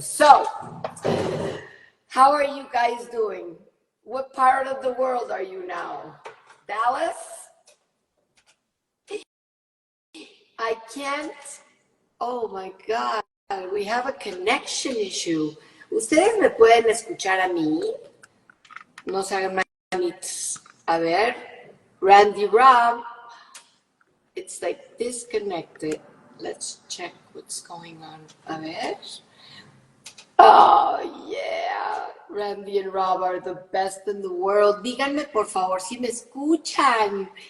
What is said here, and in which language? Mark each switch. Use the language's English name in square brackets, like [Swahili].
[English] So, how are you guys doing? What part of the world are you now? Dallas? I can't. Oh my God, we have a connection issue. [Spanish] ¿Ustedes me pueden escuchar a mí? No se hagan manitos. A ver. [English] Randy Rob, it's like disconnected. Let's check what's going on. [Spanish] A ver. [English] Oh, yeah. Randy and Rob are the best in the world. [Spanish] Díganme, por favor, si me escuchan.